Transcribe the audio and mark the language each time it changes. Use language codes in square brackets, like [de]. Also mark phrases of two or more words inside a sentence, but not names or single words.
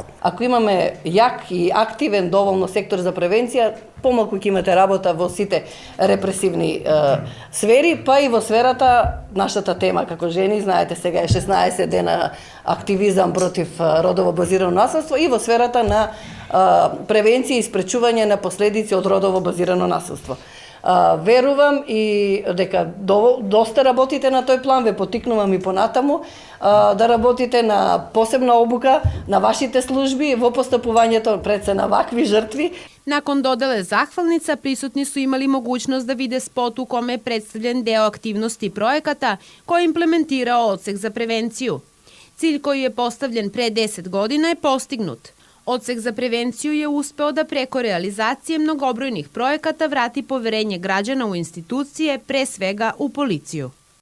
[mk] Ако имаме јак и активен доволно сектор за превенција, помалку ќе имате работа во сите репресивни сфери, па и во сферата, нашата тема како жени, знаете сега е 16 дена активизам против родово базирано насилство и во сферата на превенција и спречување на последици од родово базирано насилство. Верувам и дека доста работите на тој план, ве потикнувам и понатаму да работите на посебна обука на вашите служби во постапувањето пред се на вакви жртви. [sr] Nakon dodele zahvalnica, prisutni su imali mogućnost da vide spot u kome je predstavljen deo aktivnosti projekata koji je implementirao odsek za prevenciju. Cilj koji je postavljen pre 10 godina je postignut. Odsek za prevenciju je uspeo da preko realizacije mnogobrojnih projekata vrati poverenje građana u institucije, pre svega u policiju.